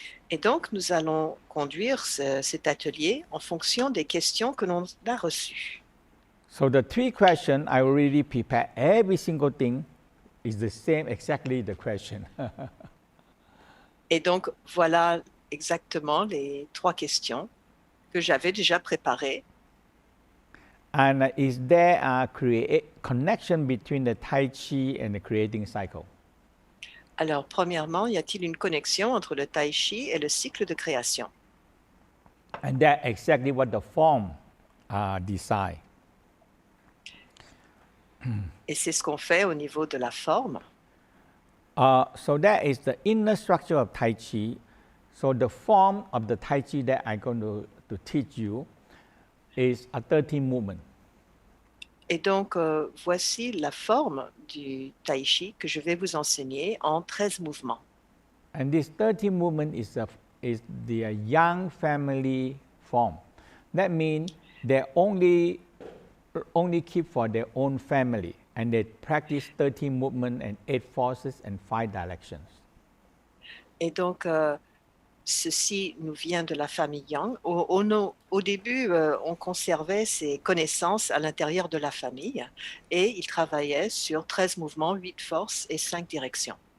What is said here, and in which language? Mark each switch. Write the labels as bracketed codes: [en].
[fr] Et donc, nous allons conduire cet atelier en fonction des questions que l'on a reçues. [en] So the 3 questions, I already prepared every single thing is the same, exactly the question. [fr] Et donc, voilà exactement les 3 questions que j'avais déjà préparées. [en] And is there a connection between the Tai Chi and the creating cycle? [fr] Alors, premièrement, y a-t-il une connexion entre le tai chi et le cycle de création? [en] And that's exactly what the form decide. [fr] Et c'est ce qu'on fait au niveau de la forme. [en] So that is the inner structure of Tai Chi. So the form of the Tai Chi that I'm going to teach you is a 13 movement. [fr] Et donc, voici la forme du tai chi que je vais vous enseigner en 13 mouvements. [en] And this 13 movement is the young family form. That means they only keep for their own family, and they practice 13 movements and 8 forces and 5 directions. [fr] Et donc, ceci nous vient de la famille Yang. Au début, on conservait ces connaissances à l'intérieur de la famille et il travaillait sur 13 mouvements, 8 forces et 5 directions.